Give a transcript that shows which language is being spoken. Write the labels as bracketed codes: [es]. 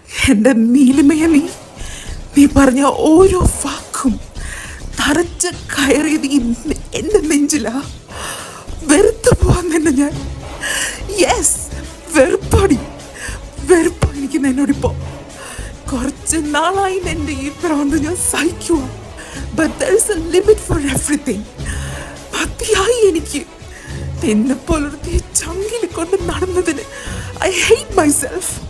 [ml] എൻ്റെ നീലിമയെ നീ പറഞ്ഞ ഓരോ വാക്കും തറച്ച് കയറിയത് എൻ്റെ നെഞ്ചിലാ. വെറുത്തു പോവാൻ തന്നെ ഞാൻ. യെസ്, വെറുപ്പാടി, വെറുപ്പാ എനിക്ക് എന്നോടിപ്പോ. കുറച്ച് നാളായി എൻ്റെ ഈ പ്രാന്ത് ഞാൻ സഹിക്കുക. [en] But there is a limit for everything. [ml] മതിയായി എനിക്ക്. നിന്നെപ്പോലൊരു ചങ്കിൽ കൊണ്ട് നടന്നതിന് [en] I hate myself.